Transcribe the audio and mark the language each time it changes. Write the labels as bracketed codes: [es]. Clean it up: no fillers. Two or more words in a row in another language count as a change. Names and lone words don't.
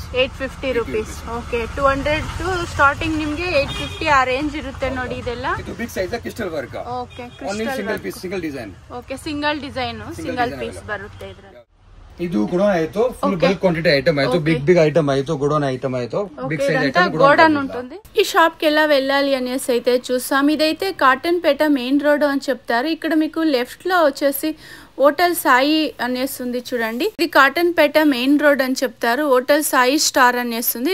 [kn] 850 ರೂಪೀಸ್. ಓಕೆ, 200 [en] to starting [kn] ನಿಮ್ಗೆ 850 ಆ ರೇಂಜ್ ಇರುತ್ತೆ ನೋಡಿ. ಇದೆಲ್ಲ ಇದು [en] big size crystal work. [kn] ಓಕೆ, [en] Only single piece, single design. [kn] ಓಕೆ, [en] single design, single piece [kn] ಬರುತ್ತೆ ಇದ್ರಲ್ಲಿ. ಇದು ಗೋಡೌನ್ ಆಯ್ತು. [en] full bulk quantity item [kn] ಆಯ್ತು. [en] big item [kn] ಆಯ್ತು. [te] ಗೋಡೌನ್ ఐటమ్ ఆయితో [en] big size item [te] గోడౌన్ ఉంటుంది. ఈ షాప్ కి ఎలా వెళ్ళాలి అనేసి అయితే చూసాం. ఇదైతే కాటన్ పేట [en] main road [te] అని చెప్తారు. ఇక్కడ మీకు లెఫ్ట్ లో వచ్చేసి హోటల్ సాయి అనేస్తుంది చూడండి. ఇది కాటన్ పేట [en] main road [te] అని చెప్తారు. హోటల్ సాయి స్టార్ అనేస్తుంది.